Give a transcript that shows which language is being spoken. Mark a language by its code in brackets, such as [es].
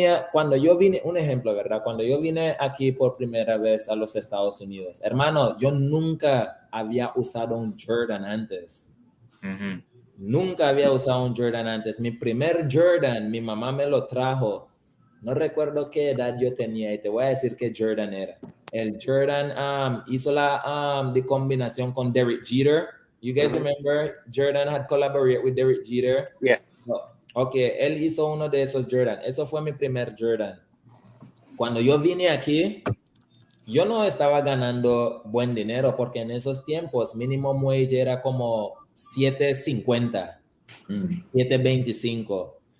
[es] Cuando yo vine, un ejemplo, ¿verdad? Cuando yo vine aquí por primera vez a los Estados Unidos, hermano, yo nunca había usado un Jordan antes. Nunca había usado un Jordan antes. Mi primer Jordan, mi mamá me lo trajo. No recuerdo qué edad yo tenía y te voy a decir qué Jordan era. El Jordan hizo la combinación con Derek Jeter. [en] You guys remember? Jordan had collaborated with Derek Jeter. Yeah. [es] Okay, él hizo uno de esos Jordan. Eso fue mi primer Jordan. Cuando yo vine aquí, yo no estaba ganando buen dinero porque en esos tiempos minimum wage era como $7.50, $7.25.